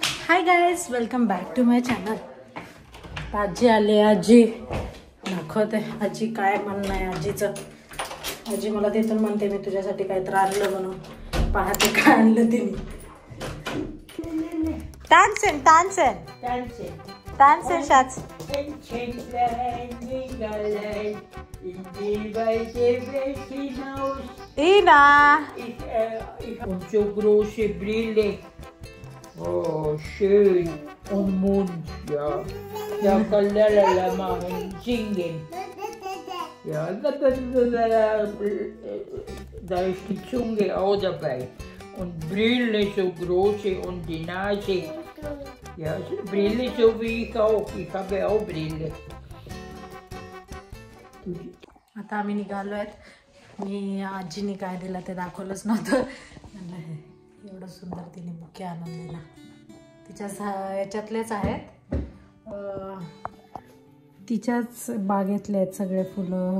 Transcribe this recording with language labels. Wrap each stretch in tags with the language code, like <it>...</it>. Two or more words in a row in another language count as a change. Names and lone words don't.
<en>Hi guys, welcome back to my channel.</en> <mr>आजी आली. आजी दाखवते आजी काय म्हणणं आहे आजीचं. आजी मला तिथून म्हणते मी तुझ्यासाठी काहीतरी आणलं म्हणून. पाहते काय आणलं तिने. तानसेन तानसेन तानसेन तानसेन शाच Ina.</mr> <de>Und so große Brille. Oh, schön. Und Mund, ja. Da kann lalala machen, singen. Ja, da ist die Zunge auch dabei. Und Brille so große und die Nase. Ja, Brille so wie ich auch. Ich habe auch Brille.</de> <mr>आता आम्ही निघालो आहेत. मी आजीने काय दिलं ते दाखवलंच नव्हतं. एवढं सुंदर तिने बुके आणून दिला. तिच्या याच्यातलेच आहेत, तिच्याच बागेतले आहेत सगळे फुलं.</mr>